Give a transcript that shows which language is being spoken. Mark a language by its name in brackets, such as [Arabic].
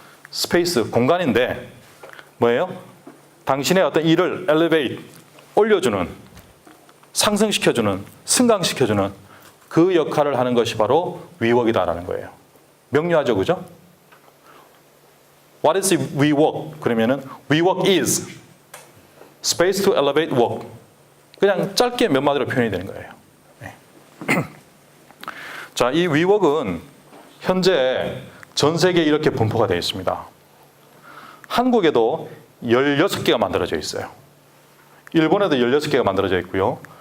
[Korean] 스페이스, 공간인데 뭐예요? 당신의 어떤 일을 elevate, 올려주는, 상승시켜주는, 승강시켜주는 그 역할을 하는 것이 바로 위웍이다라는 거예요. 명료하죠, 그죠? [English] What is WeWork? [Korean] 그러면은 [English] WeWork is space to elevate work. [Korean] 그냥 짧게 몇 마디로 표현이 되는 거예요. 네. 자, 이 WeWork은 현재 전 세계에 이렇게 분포가 되어 있습니다. 한국에도 16개가 만들어져 있어요. 일본에도 16개가 만들어져 있고요.